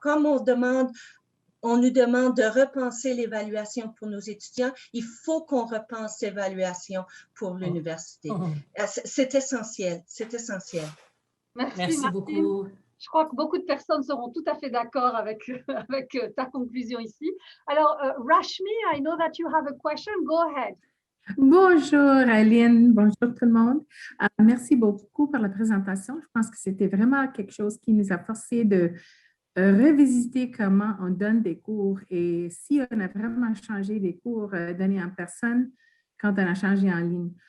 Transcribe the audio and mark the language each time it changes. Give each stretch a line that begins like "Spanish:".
French: Comme on nous demande de repenser l'évaluation pour nos étudiants, il faut qu'on repense l'évaluation pour l'université. C'est essentiel, c'est essentiel. Merci beaucoup. Je crois que beaucoup de personnes seront tout à fait d'accord avec ta conclusion ici.
English: Alors, Rashmi, I know that you have a question. Go ahead.
French: Bonjour Aline, bonjour tout le monde. Merci beaucoup pour la présentation. Je pense que c'était vraiment quelque chose qui nous a forcé de revisiter comment on donne des cours et si on a vraiment changé des cours donnés en personne quand on a changé en ligne.